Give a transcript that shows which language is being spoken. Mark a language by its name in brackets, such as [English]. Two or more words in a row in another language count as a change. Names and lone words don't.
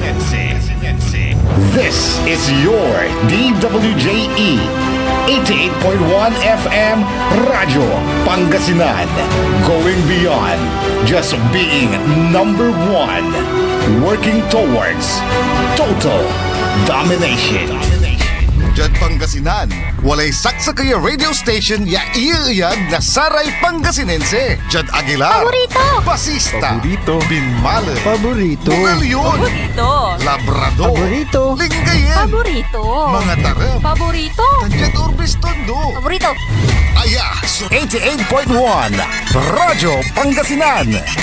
[English] This is your DWJE 88.1 FM Radio Pangasinan, going beyond just being number one, working towards total domination. [Pangasinan] Diyan Pangasinan, walay saksakaya [English] radio station [Pangasinan] ya iiyag na Saray Pangasinense. Diyan Aguilar, Paborito. Basista, Paborito. Binmale, Paborito. Bugalyon, Paborito. Labrador, Paborito. Lingayen, Paborito. mga tarem, Paborito. Diyan Urbis Tondo. Paborito. Aya, so 88.1 Radyo Pangasinan.